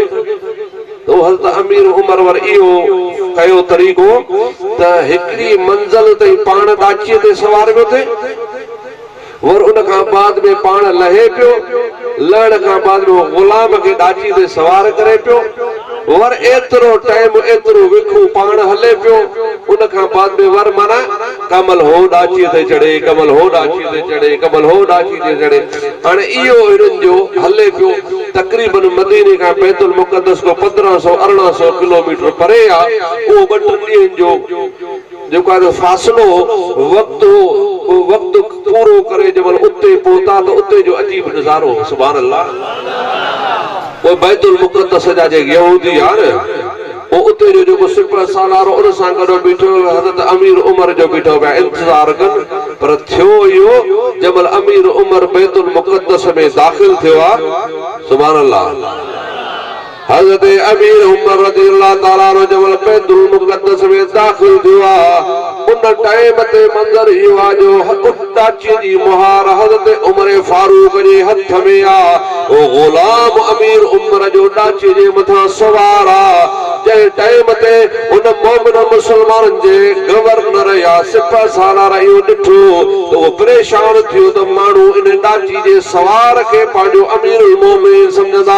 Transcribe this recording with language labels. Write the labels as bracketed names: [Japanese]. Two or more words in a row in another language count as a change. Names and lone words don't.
[Sindhi] तो हज़रत अमीर उमर वर इहो कयो तरीक़ो त हिकिड़ी मंज़िल ताईं पाण ॾाचीअ ते सवार पियो थिए, वर उन खां बाद में पाण लहे पियो, लहण खां बाद में गुलाम खे ॾाची ते सवार करे पियो, वर एतिरो टाइम एतिरो विखू पाण हले पियो, उन खां बाद में वर माना कमल हो ॾाचीअ ते चढ़े, कमल हो ॾाचीअ ते चढ़े, कमल हो ॾाची ते चढ़े। हाणे इहो हिननि जो हले पियो। तक़रीबन मदीने खां बैतुल मुक़द्दस को 1500-1800 किलोमीटर परे आहे। उहो 2 ॾींहंनि जो जेको आहे फ़ासिलो वक़्तु पूरो करे जब उते पहुता तो उते जो अजीब नज़ारो, [Arabic] سبحان الله. [Sindhi] वो बैतुल मुक़द्दस जा जे यहूदी आहे वो उते जो जेको सिपह सालारो उन सां गॾु बीठो हज़रत अमीर उमर जो बीठो पिया इंतज़ार कनि। पर थियो इहो जब अमीर उमर बैतुल मुक़द्दस में दाख़िल थियो आहे, [Arabic] سبحان الله. [Sindhi] हज़रत अमीर उमर [Arabic] رضي الله تعالى عنه [Sindhi] जब बैतुल मुक़द्दस में दाख़िल थियो आहे, उन टाइम ते मंज़र इहो आहे जो ॾाची जी मुहार हज़रत उमर फारूक जे हथ में आहे। ओ गुलाम अमीर उमर जो ॾाची जे मथां सवार आहे। जंहिं टाइम ते उन मोमिन मुसलमाननि जे गवर्नर या सिपह सालार इहो ॾिठो त उहो परेशान थियो त माण्हू इन ॾाची जे सवार खे पंहिंजो अमीरुल मोमिनीन सम्झंदा।